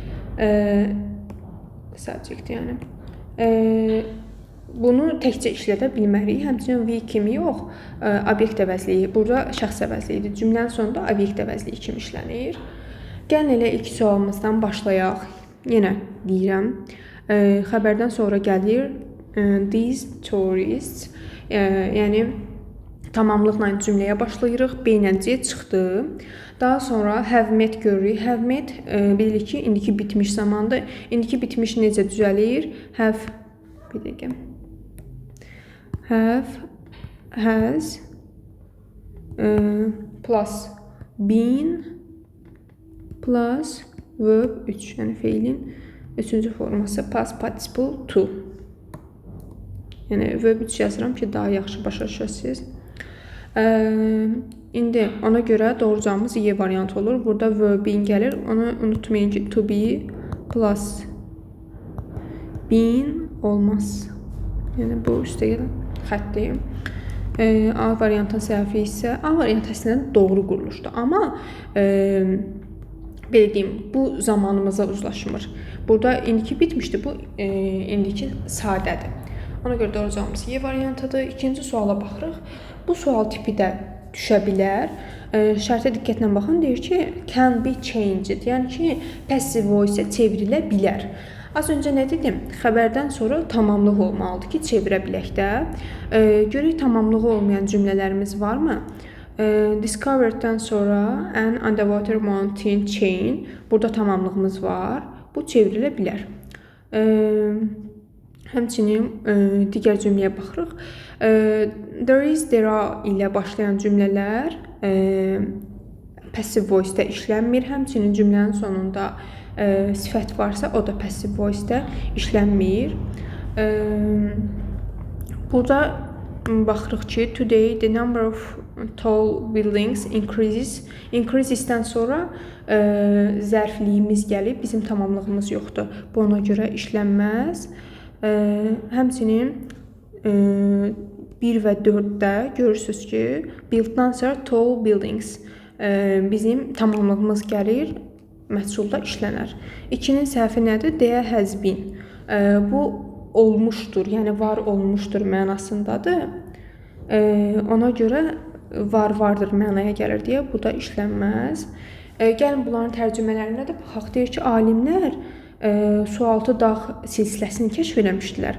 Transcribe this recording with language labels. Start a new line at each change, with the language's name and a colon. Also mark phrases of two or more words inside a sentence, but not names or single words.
Azerbaijani: Subject, yəni. Bunu təkcə işlədə bilmərik. Həmçinin we kimi yox, obyekt əvəzliyi. Burada şəxs əvəzliyidir. Cümlənin sonunda obyekt əvəzliyi kimi işlənir. Gəlin elə ilk sualımızdan başlayaq. Yenə deyirəm. Xəbərdən sonra gəlir
English: these tourists.
Azerbaijani: Yəni tamamlıqla cümləyə başlayırıq. B ilə C çıxdı. Daha sonra
English: have met
Azerbaijani: görürük.
English: Have met
Azerbaijani: bilirik ki, indiki bitmiş zamandır. İndiki bitmiş necə düzəlir? Have, bir dəqiqə.
English: Have, has, plus been, plus verb 3.
Azerbaijani: Yəni feilin üçüncü forması
English: past participle
Azerbaijani: to. Yəni verb 3 yazıram ki, daha yaxşı başa düşəsiniz. İndi ona görə doğru cavabımız Y variantı olur. Burada verb-in gəlir. Onu unutmayın ki,
English: to be plus been olmaz.
Azerbaijani: Yəni bu üstə gələn xəttəyim. A variantın səhvi isə A variantı əslində doğru quruluşdur. Amma belə deyim, bu zamanımıza uzlaşmır. Burada indiki bitmişdi, bu indiki sadədir. Ona görə doğru cavabımız Y variantıdır. İkinci suala baxırıq. Bu sual tipi də düşə bilər. Şərtə diqqətlə baxın, deyir ki,
English: can be changed.
Azerbaijani: Yəni ki,
English: passive voice
Azerbaijani: çevrilə bilər. Az öncə nə dedim? Xəbərdən sonra tamamlıq olmalıdır ki, çevirə bilək də. Görək tamamlığı olmayan cümlələrimiz varmı?
English: Discovereddən sonra an underwater mountain chain.
Azerbaijani: Burada tamamlığımız var. Bu çevrilə bilər. Həmçinin digər cümləyə baxırıq.
English: There is, there are
Azerbaijani: ilə başlayan cümlələr
English: passive voice-
Azerbaijani: də işlənmir. Həmçinin cümlənin sonunda sifət varsa, o da
English: passive voice-
Azerbaijani: də işlənmir. Burada baxırıq ki,
English: today the number of tall buildings increases.
Azerbaijani: Increasesdən sonra zərfliyimiz gəlib, bizim tamamlığımız yoxdur. Bu ona görə işlənməz. Həmçinin 1 və 4-də görürsünüz ki, build-dan sonra
English: tall buildings.
Azerbaijani: Bizim tamamlığımız gəlir, məchulda işlənər. 2-nin səhvi nədir?
English: There has been.
Azerbaijani: Bu olmuşdur, yəni var olmuşdur mənasındadır. Ona görə vardır mənaya gəlir deyə bu da işlənməz. Gəlin bunların tərcümələrinə də baxaq. Deyir ki, alimlər sualtı dağ silsiləsini kəşf eləmişdilər.